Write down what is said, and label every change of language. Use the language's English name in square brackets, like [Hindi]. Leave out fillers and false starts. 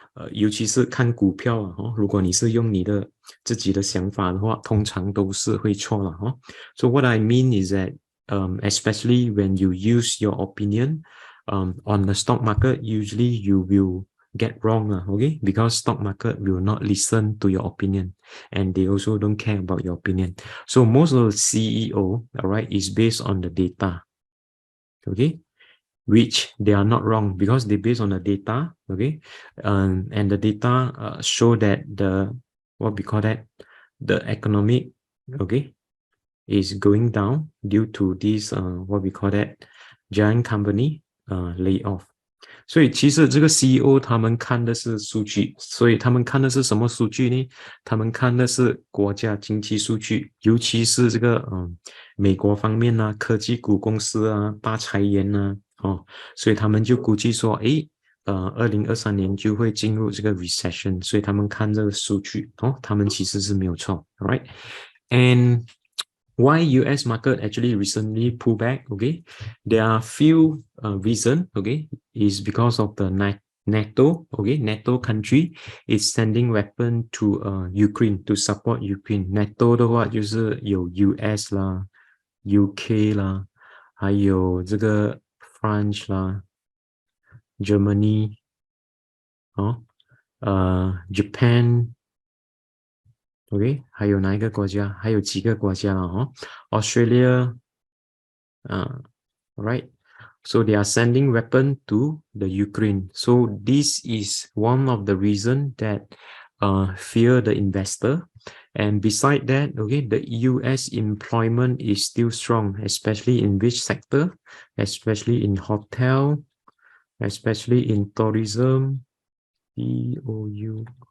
[Chinese] 尤其是看股票如果你是用你的自己的想法的话，通常都是会错了 [English] So what I mean is that especially when you use your opinion on the stock market, usually you will get wrong, okay? Because stock market will not listen to your opinion, and they also don't care about your opinion. So most of the CEO, alright, is based on the data, okay? Which they are not wrong because they based on the data, okay? And the data show that the what we call that the economic, okay, is going down due to this what we call that giant company layoff. [Chinese] 所以其实这个 CEO 他们看的是数据，所以他们看的是什么数据呢？他们看的是国家经济数据，尤其是这个美国方面科技股公司大裁员所以他们就估计说2023年就会进入这个 recession， 所以他们看这个数据他们其实是没有错 ，alright？ And [English] why US market actually recently pulled back? Okay, there are few reasons. Okay, is because of the NATO. Okay, NATO country is sending weapon to Ukraine to support Ukraine. [Chinese] NATO 的话就是有 US 啦、UK 啦，还有这个 France 啦、Germany Japan。 OK， 还有哪一个国家？还有几个国家了Australia，right? [English] So they are sending weapon to the Ukraine. So this is one of the reason that fear the investor. And beside that, okay, the US employment is still strong, especially in which sector? Especially in hotel, especially in tourism, TOU.